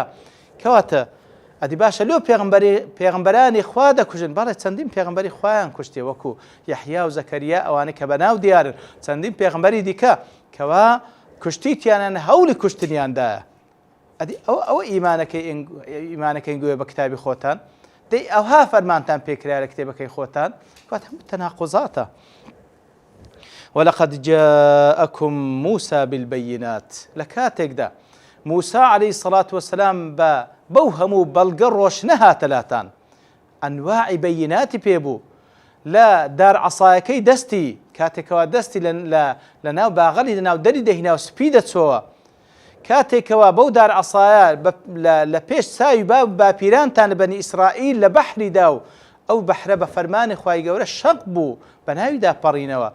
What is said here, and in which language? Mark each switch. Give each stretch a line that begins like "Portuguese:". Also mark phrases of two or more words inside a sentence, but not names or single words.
Central Kurdish: کەواتە ئەدی باشە لۆ پێغەمبەرانی خوا دەکوژن، بەڵێ چەندین پێغەمبەری خوایان کوشتێ وەکو یەحیا و زەکەریا ئەوانە کە بەناو دیارن، چەندین پێغەمبەری دیکە کەوا کوشتیتیانان هەوڵی کوشتنیاندایە. ئەدی ئەوە ئیمانەکەی گوێ بە کتابی خۆتان دەی ئەوها فەرمانتان پێکرا لە کتێبەکەی خۆتان کات هەموو تەناقوزاتە.
Arabic: ولقد جاءكم موسى بالبينات
Central Kurdish: لە کاتێکدا موسى
Arabic: عليه الصلاة والسلام
Central Kurdish: بەو هەموو بەڵگە ڕۆشنە هاتەلاتان ئەنواعی بەیناتی پێبوو لە دار عەسایەکەی دەستی کاتێکەوە دەستی لە ناو باغەڵی لە ناو دەری دەهینا و سپی دەچۆوە، کاتێکەوە بەو دار عەسایە لە پێش ساوی باپیرانتان لە بەنی ئیسرائیل لە بەحریدا و ئەو بەحرە بە فەرمانی خوای گەورە شەق بوو بە ناویدا پەڕینەوە.